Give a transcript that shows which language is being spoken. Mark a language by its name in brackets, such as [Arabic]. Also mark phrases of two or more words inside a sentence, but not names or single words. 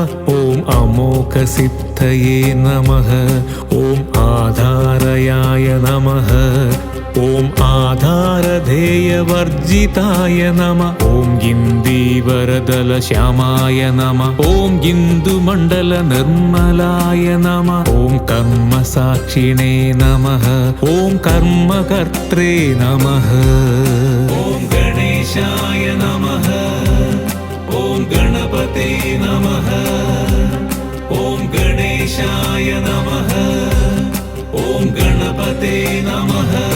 [Sanskrit] ॐ अमोघसिद्धये नमः। ॐ आधारयाय नमः। ॐ आधारधे धूमधेयवर्जिताय नम ॐ गिन्दीवरदलश्यामाय नम ॐ गिन्दुमण्डल निर्मलाय नम ॐ कर्मसाक्षिणे नमः ॐ कर्मकर्त्रे नमः ॐ गणेशाय नमः ॐ गणपते नमः ॐ गणेशाय नमः ॐ गणपते नमः